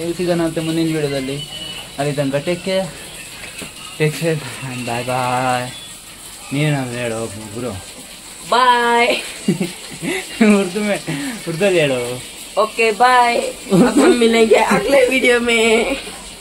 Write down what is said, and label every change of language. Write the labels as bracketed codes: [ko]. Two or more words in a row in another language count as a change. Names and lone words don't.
[kn] ಸಿಗೋಣ ಅಂತ ಮುಂದಿನ ವಿಡಿಯೋದಲ್ಲಿ. ಅಲ್ಲಿ ತನಕ [en] take care bye bye. [kn] ನೀವೇನಾದ್ರು ಹೇಳೋ ಗುರು ಬಾಯ್. [hi] उर्दू में ಹೇಳು. [en] okay bye, [hi] अब हम मिलेंगे अगले वीडियो में.